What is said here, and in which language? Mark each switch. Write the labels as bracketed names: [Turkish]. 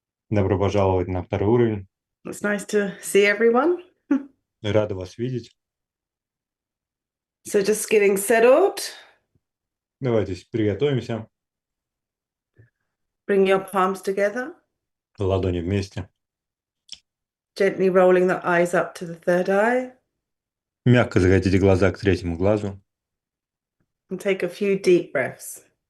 [Russian] Добро пожаловать на второй уровень. [English] It's nice to see everyone. [Russian] Рада вас видеть. [English] So just getting settled. [Russian] Давайте приготовимся. [English] Bring your palms together. [Russian] Ладони вместе. [English] Gently rolling the eyes up to the third eye. [Russian] Мягко закатите глаза к третьему глазу. [English] And take a few deep breaths.